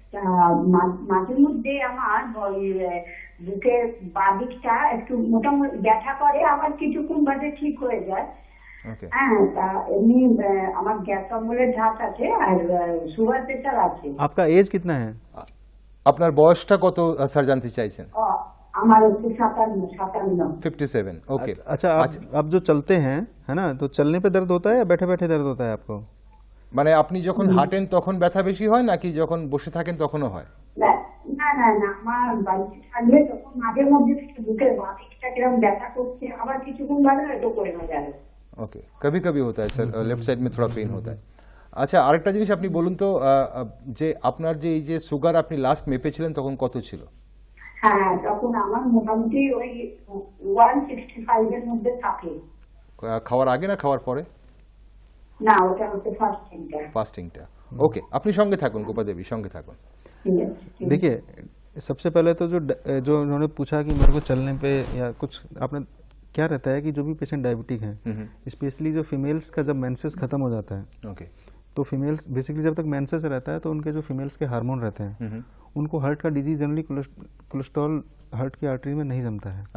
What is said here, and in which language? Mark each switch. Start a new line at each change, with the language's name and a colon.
Bangla: তা মাঝে মধ্যে আমার ওই বুকের বাদিকটা একটু মোটামুটি ব্যথা করে, আবার কিছুক্ষণ বাদে ঠিক হয়ে যায়। ওকে হ্যাঁ, তা এমনি আমার গ্যাস অম্বলের ধাত আছে আর সুগার প্রেশার আছে।
Hindi: आपका एज कितना है?
Bangla: আপনার বয়সটা কত স্যার জানতে চাইছেন? আমার হচ্ছে 57।
English: 57। Okay
Hindi: अच्छा, आप जो चलते हैं, है ना, तो चलने पे दर्द होता है या बैठे बैठे दर्द होता है आपको?
Bangla: মানে আপনি যখন হাঁটেন তখন ব্যথা বেশি হয় নাকি যখন বসে থাকেন তখনও হয়? না না না, আমার বাড়িতে থাকলে তখন মাঝে মধ্যে বুকের বাদিকটা কিরকম ব্যথা করছে, আবার কিছুক্ষণ বাদে হয়তো করে না যায়।
Hindi: ওকে, কবি কবি होता है सर, लेफ्ट साइड में थोड़ा पेन होता है।
Bangla: আচ্ছা, আরেকটা জিনিস আপনি বলুন তো, যে আপনার যে এই যে সুগার আপনি লাস্ট মেপেছিলেন তখন কত ছিল? হ্যাঁ, তখন আমার মোটামুটি ওই 165 এর মধ্যে থাকে। খাওয়ার আগে না খাওয়ার পরে? না, ওটা হচ্ছে ফাস্টিংটা। ফাস্টিংটা। ওকে, আপনি সঙ্গে থাকুন গোপা দেবী, সঙ্গে থাকুন। ঠিক আছে, ঠিক আছে।
Hindi: देखिए, सबसे पहले तो जो उन्होंने पूछा कि मेरे को चलने पे या कुछ, आपने क्या रहता है कि जो भी पेशेंट डायबिटिक हैं, स्पेशली जो फीमेल्स का जब मेंसेस खत्म हो जाता है,
English: okay
Hindi: तो फीमेल्स बेसिकली जब तक मेंसेस रहता है तो उनके जो फीमेल्स के हार्मोन रहते हैं, उनको हार्ट का डिजीज जनरली कोलेस्ट्रॉल हार्ट की आर्टरी में नहीं जमता है।